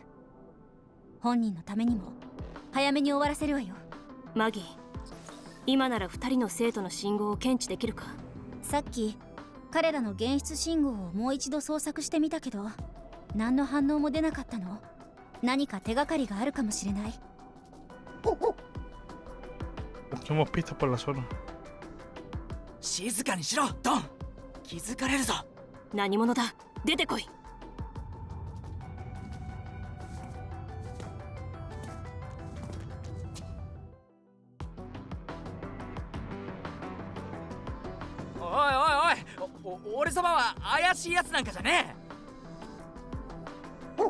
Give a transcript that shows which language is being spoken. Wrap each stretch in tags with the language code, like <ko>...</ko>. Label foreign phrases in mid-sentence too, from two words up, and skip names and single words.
<ja>本人のためにも早めに終わらせるわよ。マギー、今なら2人の生徒の信号を検知できるか？さっき彼らの現出信号をもう一度捜索してみたけど何の反応も出なかったの。何か手がかりがあるかもしれない。</ja> <es>Busquemos pistas por la zona.</es> <ja>静かにしろ、ドン。気づかれるぞ。何者だ、出てこい。おいおいおい、俺様は怪しいやつなんかじゃねえ。</ja>